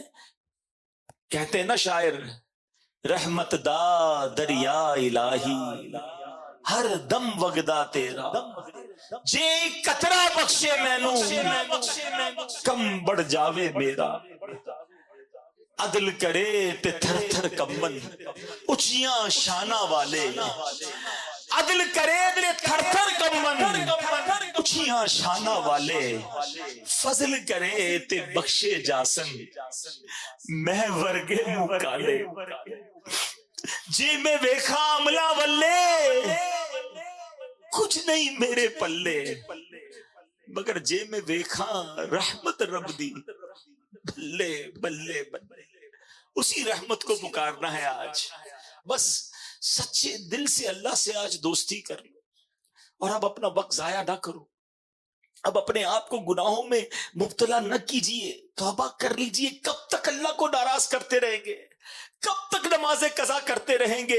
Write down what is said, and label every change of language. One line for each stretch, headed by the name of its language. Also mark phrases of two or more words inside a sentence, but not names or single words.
Urdu: کہتے ہیں نا شاعر,
Punjabi: رحمت دا دریا الٰہی ہر دم وگدا تیرا، جے قطرہ بخشے مینوں کم بڑھ جاوے میرا. عدل کرے تے تھر تھر کمبن اچیاں شانہ والے، عدل کرے تے تھر تھر کمبن اچیاں شانہ والے، فضل کرے تے بخشے جاسن میں ورگے منہ کالے، جی میں ویکھا عملہ ولے کچھ نہیں میرے پلے، مگر جے میں ویکھا رحمت رب دی بلے بلے بلے،
Urdu: اسی رحمت کو پکارنا ہے آج۔ بس سچے دل سے اللہ سے آج دوستی کر لو، اور اب اپنا وقت ضائع نہ کرو، اب اپنے آپ کو گناہوں میں مبتلا نہ کیجئے، توبہ کر لیجئے۔ کب تک اللہ کو ناراض کرتے رہیں گے؟ کب تک نمازیں قضا کرتے رہیں گے؟